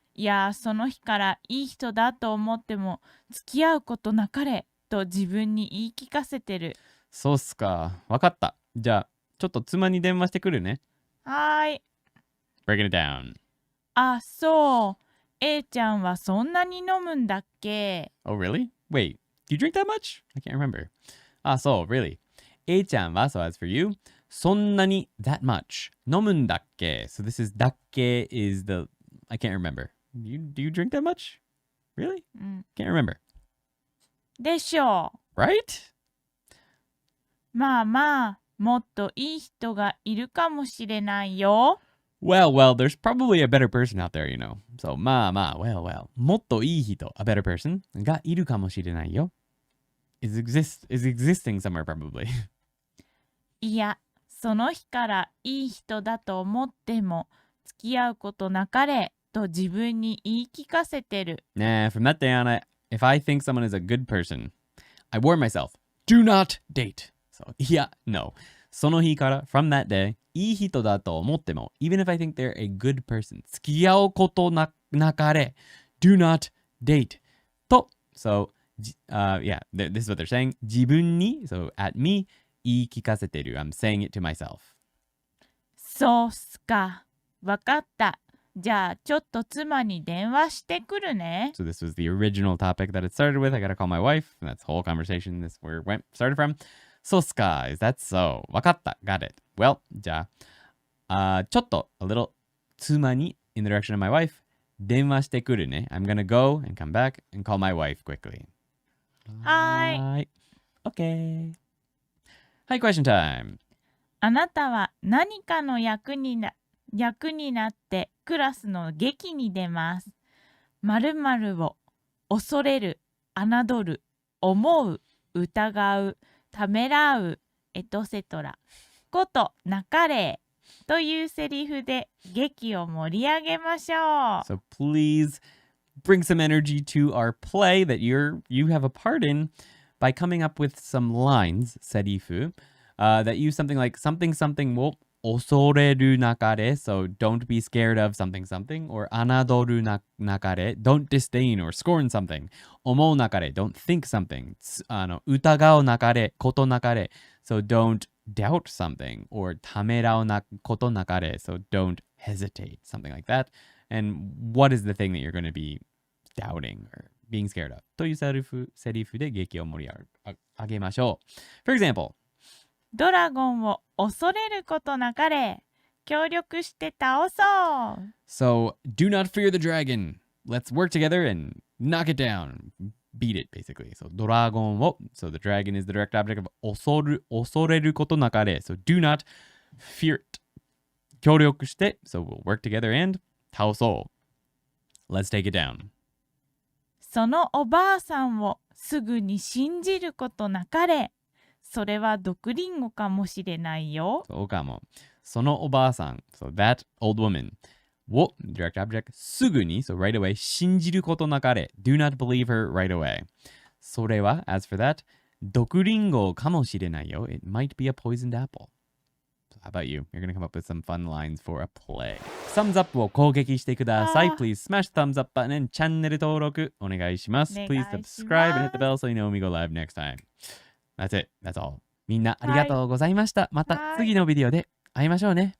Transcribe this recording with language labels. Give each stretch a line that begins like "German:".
Japanese: いや、その日からいい人だと思っても付き合うことなかれと自分に言い聞かせてる。そうっすか。わかった。じゃあ、ちょっと妻に電話してくるね。はーい。
English: Breaking it down.
Japanese: あ、そう。 A ちゃんはそんなに飲むんだっけ？
English: Oh, really? Wait, do you drink that much? I can't remember. Ah, so, really. A ちゃんは、so as for you,
Japanese: そんなに
English: that much.
Japanese: 飲むんだっけ?
English: So this is だっけ is the, I can't remember. Do you drink that much? Really?
Japanese: うん。
English: Can't remember.
Japanese: でしょう。
English: Right?
Japanese: まあまあ、もっといい人がいるかもしれないよ。
English: Well, there's probably a better person out there, you know. So,
Japanese: まあまあ,
English: well.
Japanese: もっといい人,
English: a better person,
Japanese: がいるかもしれないよ.
English: is existing somewhere probably.
Japanese: いや、その日からいい人だと思っても付き合うことなかれと自分に言い聞かせてる。
English: Nah, from that day on, if I think someone is a good person, I warn myself, do not date. So, yeah, no.
Japanese: その日から
English: from that day,
Japanese: いい人だと思っても
English: even if I think they're a good person,
Japanese: 付き合うことなかれ
English: do not date. と、so, yeah, this is what they're saying.
Japanese: 自分に,
English: so at me,
Japanese: 言い聞かせてる.
English: I'm saying it to myself.
Japanese: そうっすか。わかった。じゃあちょっと妻に電話してくるね。
English: So this was the original topic that it started with. I gotta call my wife. And that's the whole conversation. This is where it started from.
Japanese: そうっすか.
English: Is that so?
Japanese: わかった.
English: Got it. Well, じゃあ、ちょっと a little
Japanese: 妻に
English: in the direction of my wife
Japanese: 電話してくるね.
English: I'm gonna go and come back and call my wife quickly.
Japanese: はーい。
English: Okay. Hi, question time.
Japanese: あなたは何かの役になってクラスの劇に出ます。〇〇を恐れる、侮る、思う、疑う、ためらう、エトセトラ。ことなかれというセリフで劇を盛り上げましょう。
English: So please bring some energy to our play that you have a part in by coming up with some lines, serifu, that use something like something wo osoreru nakare, so don't be scared of something, or anadoru nakare, don't disdain or scorn something, omou nakare, don't think something, utagao nakare, koto nakare, so don't doubt something, or tamerao koto nakare, so don't hesitate, something like that. And what is the thing that you're going to be doubting or being scared of?
Japanese: というセリフで劇を盛り上げましょう.
English: For example,
Japanese: ドラゴンを恐れることなかれ。協力して倒そう。
English: So, do not fear the dragon. Let's work together and knock it down. Beat it, basically. So,
Japanese: ドラゴンを
English: so the dragon is the direct object of
Japanese: 恐れることなかれ.
English: So, do not fear it.
Japanese: 協力して
English: so we'll work together and
Japanese: 倒そう.
English: Let's take it down.
Japanese: そのおばあさんをすぐに信じることなかれ。それは毒リンゴかもしれないよ。そうかも。そのおばあさん
English: so that old woman を direct object
Japanese: すぐに
English: so right away
Japanese: 信じることなかれ
English: do not believe her right away それは as for that
Japanese: 毒リンゴかもしれないよ
English: it might be a poisoned apple so How about you? You're gonna come up with some fun lines for a play. Thumbs up
Japanese: を攻撃してください。
English: Please smash the thumbs up button and
Japanese: チャンネル登録お願いします。
English: Please subscribe and hit the bell so you know when we go live next time. That's it. That's all.
Japanese: みんなありがとうございました。また次のビデオで会いましょうね。